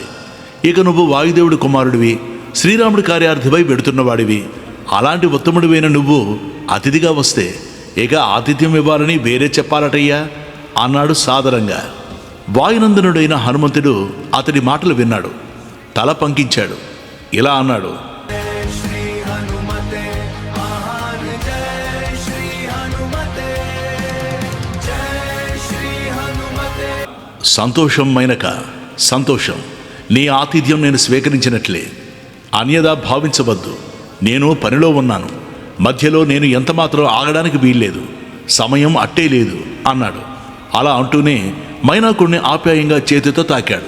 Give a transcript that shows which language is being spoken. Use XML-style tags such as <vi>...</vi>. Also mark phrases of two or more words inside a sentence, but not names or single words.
<te>ఇక నువ్వు వాయుదేవుడి కుమారుడివి, శ్రీరాముడి కార్యార్థివై వెడుతున్నవాడివి. అలాంటి ఉత్తముడివైన నువ్వు అతిథిగా వస్తే ఇక ఆతిథ్యం ఇవ్వాలని వేరే చెప్పాలటయ్యా అన్నాడు సాదరంగా. వాయునందనుడైన హనుమంతుడు అతడి మాటలు విన్నాడు, తల పంకించాడు, ఇలా అన్నాడు:</te> <sa>श्री हनुमते महान जय श्री हनुमते जय श्री हनुमते।</sa> <te>సంతోషం మైనక, సంతోషం. నీ ఆతిథ్యం నేను స్వీకరించినట్లే. అన్యదా భావించవద్దు. నేను పనిలో ఉన్నాను, మధ్యలో నేను ఎంతమాత్రం ఆగడానికి వీల్లేదు, సమయం అట్టే లేదు అన్నాడు. అలా అంటూనే మైనాకుడిని ఆప్యాయంగా చేతితో తాకాడు.</te>